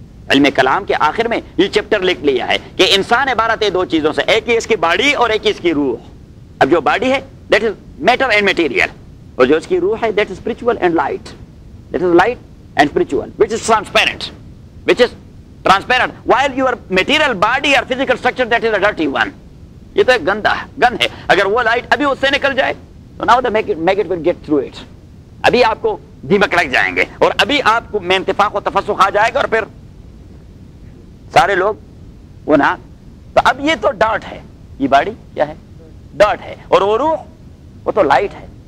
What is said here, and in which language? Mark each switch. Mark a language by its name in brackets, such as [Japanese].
[Urdu] علم کلام کے آخر میں یہ چیپٹر لکھ لیا ہے کہ انسان عبارت ہے دو چیزوں سے، ایک ہی اس کی باڈی اور ایک ہی اس کی روح۔ اب جو باڈی ہے [English] that is matter and material, [Urdu] اور جو اس کی روح ہے [English] that is spiritual and light, that is light and spiritual which is [Urdu] transparent, which is [English] transparent, while your material body or physical structure that is a dirty one. [Urdu] یہ تو ایک گندا گند ہے. اگر وہ لائٹ ابھی اس سے نکل جائے تو [English] now the maggot will get through it. [Urdu] ابھی آپ کو دیمک لگ جائیں گے اور ابھی آپ کو میں انتفاق و تفسخ آ جائے گا اور پھر سارے لوگ وہ نا. تو اب یہ تو ڈارٹ ہے, یہ باڈی کیا ہے, ڈارٹ ہے, اور وہ روح وہ تو لائٹ ہے.